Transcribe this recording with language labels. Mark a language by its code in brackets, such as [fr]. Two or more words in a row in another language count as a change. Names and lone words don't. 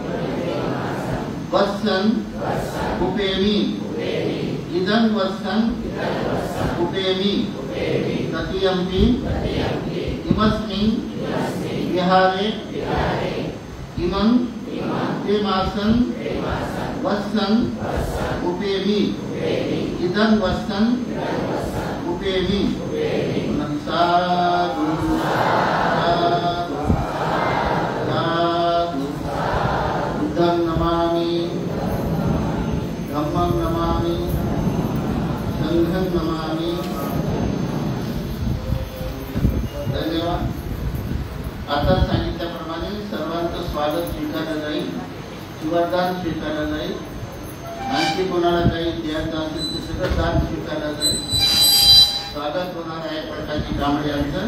[pi] वत्सं उपेमि इदं वत्सं उपेमि ततीयम्पि इमस्मिन् विहारे इमं देवासं वत्सं उपेमि इदं वत्सं उपेमि. साधु साधु साधु. बुद्धं नमामि धम्मं नमामि संघं नमामि. [mr] धन्यवाद. आता सांगितल्याप्रमाणे सर्वांचं स्वागत स्वीकारलं जाईल, वरदान स्वीकारलं जाईल. आणखी कोणाला काही द्यायचं असेल ते सगळं दान स्वीकारलं जाईल. स्वागत होणार आहे प्रकाशजी कांबळे यांचं.